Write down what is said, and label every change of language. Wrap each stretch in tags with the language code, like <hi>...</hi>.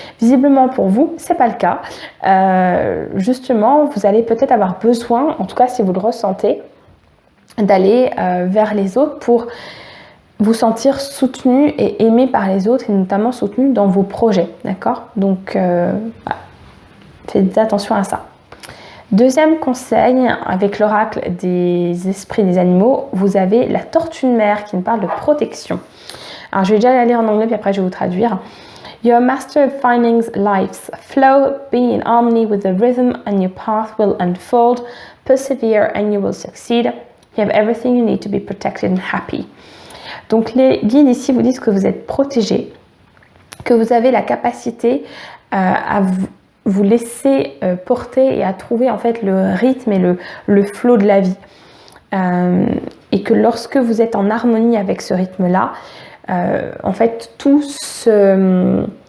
<fr>Visiblement pour vous, c'est pas le cas. Justement, vous allez peut-être avoir besoin, en tout cas si vous le ressentez, d'aller vers les autres pour vous sentir soutenu et aimé par les autres et notamment soutenu dans vos projets, d'accord? Donc, voilà. Faites attention à ça. Deuxième conseil, avec l'oracle des esprits des animaux, vous avez la tortue de mer qui nous parle de protection. Alors, je vais déjà la lire en anglais puis après je vais vous traduire.</fr> <en>You're a master of finding life's flow. Be in harmony with the rhythm and your path will unfold. Persevere and you will succeed. You have everything you need to be protected and happy.</en> <fr>Donc les guides ici vous disent que vous êtes protégé, que vous avez la capacité à vous laisser porter et à trouver en fait le rythme et le flow de la vie. Et que lorsque vous êtes en harmonie avec ce rythme-là, en fait tout se...</fr>